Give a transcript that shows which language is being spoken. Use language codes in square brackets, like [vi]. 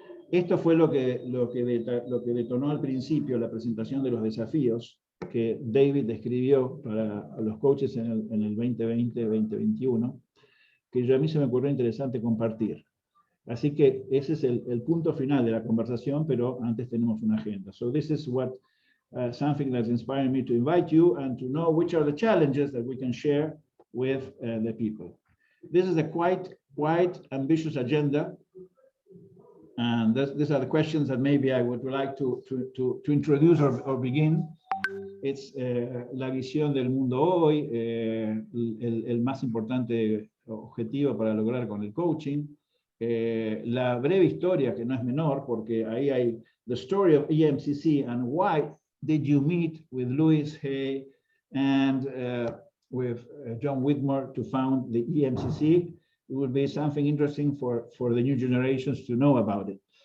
[es] Esto fue lo que detonó al principio la presentación de los desafíos que David describió para los coaches en el 2020-2021, que a mí se me ocurrió interesante compartir. Así que ese es el punto final de la conversación, pero antes tenemos una agenda. [en] So this is something that's inspiring me to invite you and to know which are the challenges that we can share with the people. This is a quite ambitious agenda. And these are the questions that maybe I would like to introduce or begin. [es] It's la visión del mundo hoy, el más importante objetivo para lograr con el coaching. [en] La breve historia, que no es menor, porque ahí hay the story of EMCC and why did you meet with Louis Hay and with John Whitmore to found the EMCC. It would be something interesting for the new generations to know about it.